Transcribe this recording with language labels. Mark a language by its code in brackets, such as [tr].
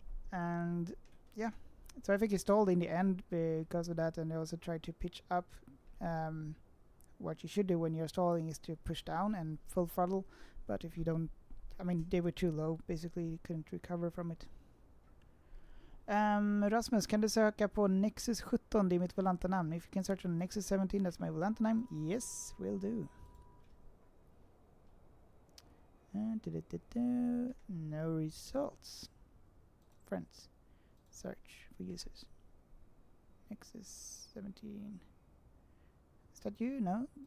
[en] And yeah, so I think he stalled in the end because of that, and they also tried to pitch up. What you should do when you're stalling is to push down and full throttle, but if you don't, I mean, they were too low, basically you couldn't recover from it. [sv] Rasmus, kan du söka på Nexus 17, det är mitt volanta namn. [en] If you can search on Nexus 17, that's my volanta name. Yes, will do. No results. Friends. Search for users. Nexus 17. Is that you? No?